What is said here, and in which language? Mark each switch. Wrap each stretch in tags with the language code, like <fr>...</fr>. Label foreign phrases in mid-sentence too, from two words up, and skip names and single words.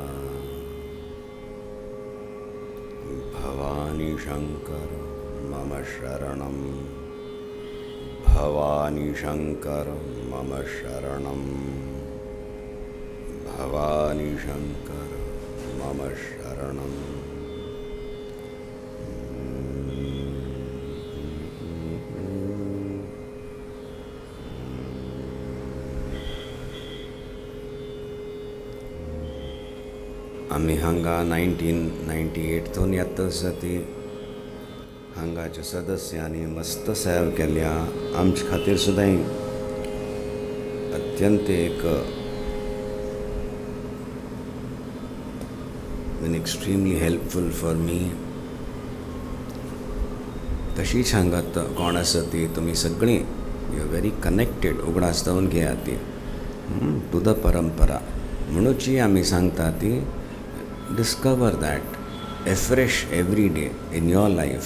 <sa>भवानी शंकर मम शरणं, भवानी शंकर मम शरणं, भवानी शंकर मम शरणं।</sa> <kok>आम्ही हांगा 1998 येता सती हांगाच्या सदस्यांनी मस्त सेवा केल्या। आमचे खातीर सुद्दां अत्यंत एक</kok> <en>been extremely helpful for me.</en> <kok>तशीच हांगात कोण आसा ती तुमी सगळीं</kok> <en>you are very connected</en> <kok>उगडास जावन घेयात ती</kok> <en>to the</en> <kok>परंपरा म्हणूची आमी सांगता ती</kok> <en>discover that afresh every day in your life.</en>